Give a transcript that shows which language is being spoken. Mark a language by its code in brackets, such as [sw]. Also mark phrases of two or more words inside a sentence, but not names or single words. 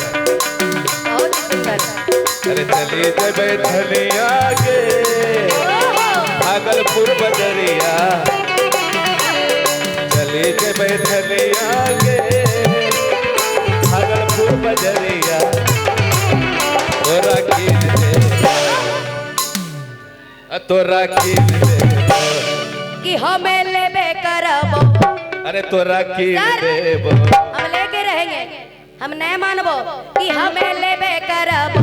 [hi] बहुत सुंदर। [anp] अरे चली जब धनिया के भागलपुर बजरिया, चली जब धनिया के भागलपुर बजरिया, तोरा कीन दे तोरा कीन दे कि हमें लेबे करबो, अरे तोरा कीन देबो, [hi] हम लेके रहेंगे, [anp] हम नहीं मानबो कि हमें लेबे करबो,